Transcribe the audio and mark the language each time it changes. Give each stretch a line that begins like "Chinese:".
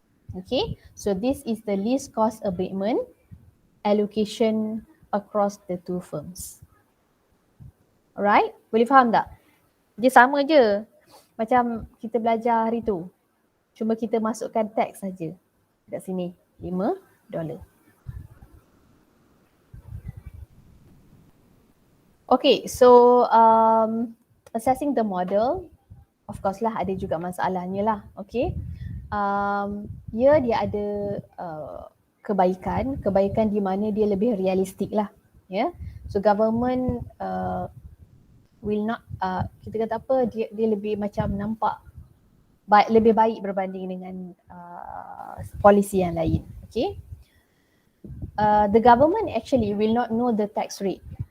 English: Okay, so this is the least cost abatement allocation across the two firms.
Malay: Alright, boleh faham tak? Dia sama je macam kita belajar hari tu. Cuma kita masukkan tax saja. Dekat sini $5.
English: Okay, so assessing the model, of course
Malay: lah ada juga masalahnya lah. Okay, dia ada kebaikan di mana dia lebih realistik lah.
English: So government will not
Malay: kita kata apa, dia lebih macam nampak lebih baik berbanding dengan polisi yang lain.
English: Okay, the government actually will not know the tax rate.